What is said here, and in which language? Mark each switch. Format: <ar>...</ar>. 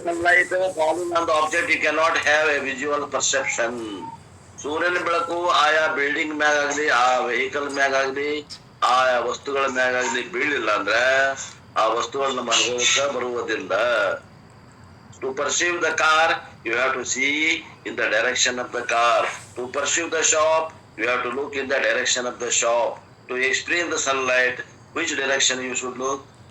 <en>Sunlight falling on the object, you cannot have a visual perception.</en> <kn>ಸೂರ್ಯನ ಬೆಳಕು ಆಯಾ building ಮ್ಯಾಗ ಆಗ್ಲಿ, ಆ ವೆಹಿಕಲ್ ಮ್ಯಾಗ ಆಗ್ಲಿ, ಆ ವಸ್ತುಗಳ ಮ್ಯಾಗ ಆಗ್ಲಿ ಬೀಳಿಲ್ಲ ಅಂದ್ರೆ ಆ ವಸ್ತುಗಳು ನಮ್ಮ ಅನುಭವಕ್ಕೆ ಬರುವುದಿಲ್ಲ.</kn> <en>To perceive the car, you have to see in the direction of the car. To perceive the shop, you have to look in the direction of the shop. To experience the sunlight, which direction you should look?</en>